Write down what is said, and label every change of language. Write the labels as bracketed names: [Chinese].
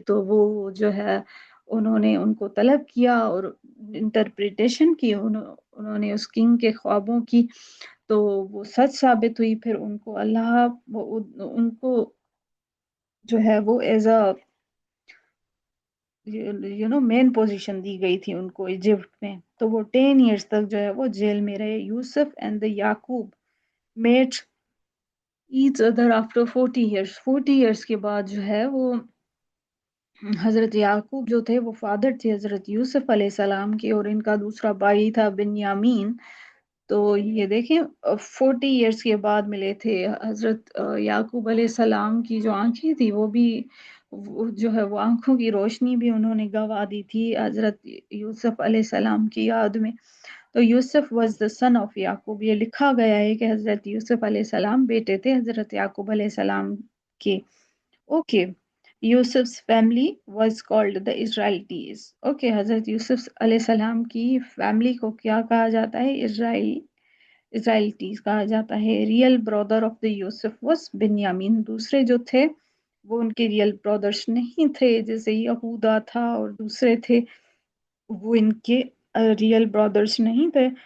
[Urdu] تو وہ جو ہے انہوں نے ان کو طلب کیا اور انٹرپریٹیشن کی، انہوں نے اس کنگ کے خوابوں کی. تو وہ سچ ثابت ہوئی. پھر ان کو اللہ ان کو جو ہے وہ [English] as a main position [Urdu] دی گئی تھی ان کو ایجپٹ میں. تو وہ 10 ایئرس تک جو ہے وہ جیل میں رہے. [English] Yusuf and the Yaqub met each other after 40 years. [Urdu] 40 years کے بعد جو ہے وہ حضرت یعقوب جو تھے وہ فادر تھے حضرت یوسف علیہ السلام کے، اور ان کا دوسرا بھائی تھا بنیامین. تو یہ دیکھیں 40 ایئرس کے بعد ملے تھے. حضرت یعقوب علیہ السلام کی جو آنکھیں تھی وہ بھی جو ہے وہ آنکھوں کی روشنی بھی انہوں نے گنوا دی تھی حضرت یوسف علیہ السلام کی یاد میں. تو [English] Yusuf was the son of Yaqub. [Urdu] یہ لکھا گیا ہے کہ حضرت یوسف علیہ السلام بیٹے تھے حضرت یعقوب علیہ السلام کے. Okay. [English] Yusuf's family was called the Israelites. [Urdu] Okay. حضرت یوسف علیہ السلام کی فیملی کو کیا کہا جاتا ہے؟ اسرائیلیٹیز کہا جاتا ہے. [English] Real brother of the Yusuf was Binyamin. [Urdu] دوسرے جو تھے وہ ان کے ریئل برادرز نہیں تھے، جیسے یہودا تھا اور دوسرے تھے، وہ ان کے ریئل برادرز نہیں تھے.